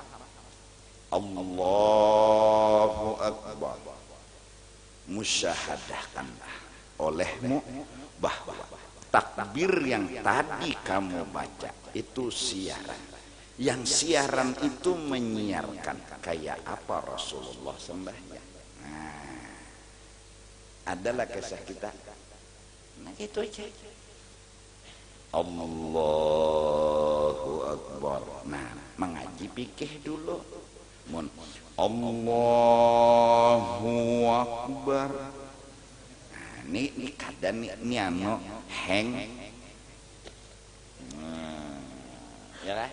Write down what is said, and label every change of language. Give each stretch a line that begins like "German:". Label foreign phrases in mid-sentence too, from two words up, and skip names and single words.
Arabic: الله أكبر,
Indonesian: musyahadahkanlah olehmu bahwa takbir yang tadi kamu baca itu siaran.
Banjar: Yang siaran itu menyiarkan kayak apa Rasulullah sembahyang.
Indonesian: Nah, adalah kisah kita. Nah itu aja.
Arabic: الله أكبر.
Indonesian: Nah, mengaji fikih dulu. Mun
Arabic: الله أكبر.
Banjar: Nah, ini kadang ini anu heng.
Indonesian: Ya kan?